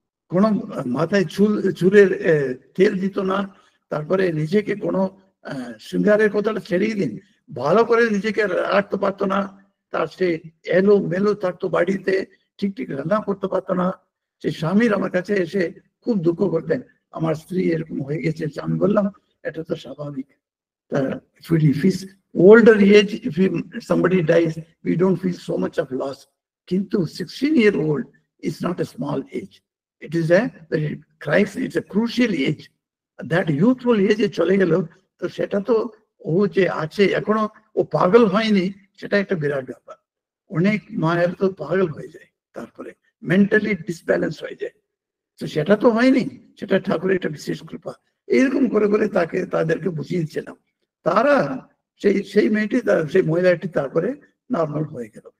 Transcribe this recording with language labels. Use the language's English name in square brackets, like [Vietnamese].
[Bangla] কোনো মাথায় চুলের তেল দিত না, তারপরে নিজেকে কোনো শৃঙ্গারের কথাটা ছেড়েই দিন, ভালো করে নিজেকে রাখতে পারতো না। তার সে এলো মেলো থাকতো বাড়িতে, ঠিক রান্না করতে পারতো না। সে স্বামীর আমার কাছে এসে খুব দুঃখ করতেন, আমার স্ত্রী এরকম হয়ে গেছে। আমি বললাম, এটা তো স্বাভাবিক। [English] If he's older age, if somebody dies, we don't feel so much of loss. Kintu 16-year-old is not a small age. It is a crisis, it's a crucial age. That youthful age [Bangla] চলে গেল, তো সেটা তো ও যে আছে এখনো ও পাগল হয়নি, সেটা একটা বিরাট ব্যাপার। অনেক মায়ের তো পাগল হয়ে যায়, তারপরে মেন্টালি ডিসব্যালেন্স হয়ে যায়। তো সেটা তো হয়নি, সেটা ঠাকুরের একটা বিশেষ কৃপা। এইরকম করে তাদেরকে বুঝিয়ে দিচ্ছিলাম। তারা সেই মেয়েটি, সেই মহিলাটি তারপরে নর্মাল হয়ে গেল।